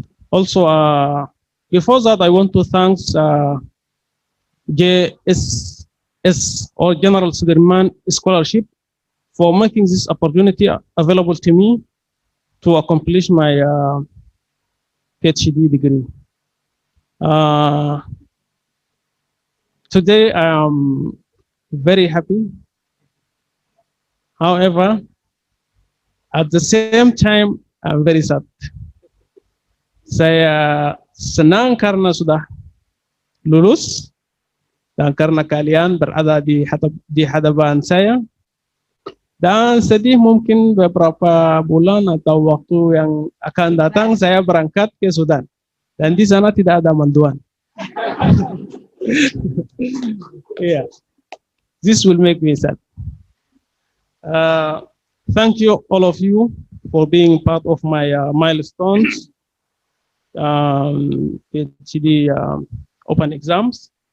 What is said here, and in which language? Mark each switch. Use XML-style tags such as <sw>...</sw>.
<en>Also, before that, I want to thank JSS or General Sudirman Scholarship for making this opportunity available to me to accomplish my PhD degree. Today, I am very happy. However, at the same time, I'm very sad.</en> <id>Saya senang karena sudah lulus dan karena kalian berada di hadapan saya, dan sedih mungkin beberapa bulan atau waktu yang akan datang saya berangkat ke Sudan dan di sana tidak ada manduan.</id> <en>Yeah, this will make me sad. Thank you, all of you, for being part of my milestones, PhD open exams.</en>